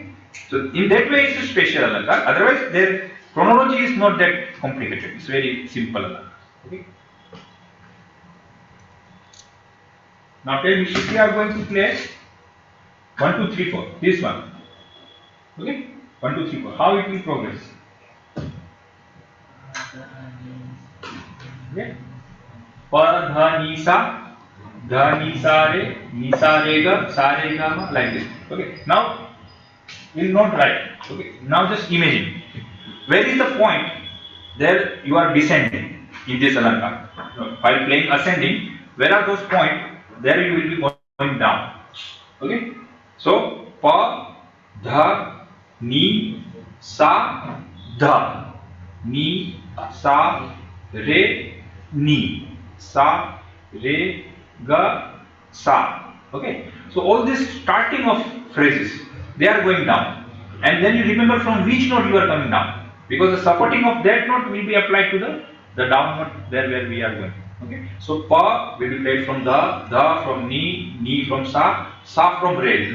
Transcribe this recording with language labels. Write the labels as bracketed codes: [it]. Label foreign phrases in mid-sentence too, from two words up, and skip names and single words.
[en] So in that way, it's a special Alankar. Otherwise, their chronology is not that complicated. It's very simple Alankar. Okay. Now tell me if we are going to play 1, 2, 3, 4. This one. Okay. 1, 2, 3, 4. How it will progress? Okay. [hi] Pa, dha, ni, sa, re, ni, sa, re, ga, ma, [en] like this. Okay. Now, we'll not write. Okay. Now just imagine. Where is the point? There you are descending in this Alankar. While playing ascending, where are those points? There you will be going down. Okay. So, [hi] pa, dha, ni, sa, dha, ni, sa, re, ni, sa, re, ga, sa. [en] Okay. So all this starting of phrases, they are going down, and then you remember from which note you are coming down, because the supporting of that note will be applied to the down note there where we are going. Okay. So pa will be played from dha from ni from sa from re.